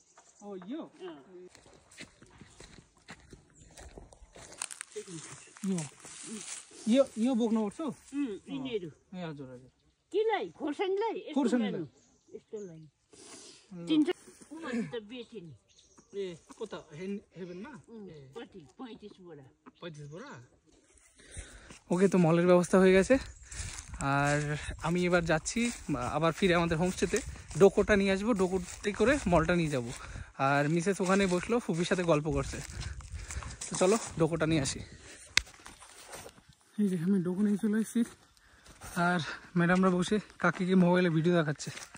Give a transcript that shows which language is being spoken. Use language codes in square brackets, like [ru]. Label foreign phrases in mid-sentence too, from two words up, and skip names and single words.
[ne] ओ यो यो यो बोक्नुपर्छ? यिनीहरू ए हजुर हजुर। केलाई? खोर्सानीलाई? खोर्सानीलाई यस्तो लाइन तीन चार त बेचे नि। ए कता हेभेनमा? कति? 35 बोरा। [bn] 35 बोरा। ওকে, তো মলের ব্যবস্থা হয়ে গেছে। আর আমি এবার যাচ্ছি আবার ফিরে আমাদের হোমস্টেতে। ডোকোটা নিয়ে আসবো, ডোকোতে করে মলটা নিয়ে যাব। আর মিসেস ওখানে বসলো, ফুপির সাথে গল্প করছে। তো চলো ডোকোটা নিয়ে আসি। এই যে আমি ডোকো নিয়ে চলে এসেছি, আর ম্যাডামরা বসে কাকিকে মোবাইলে ভিডিও দেখাচ্ছে।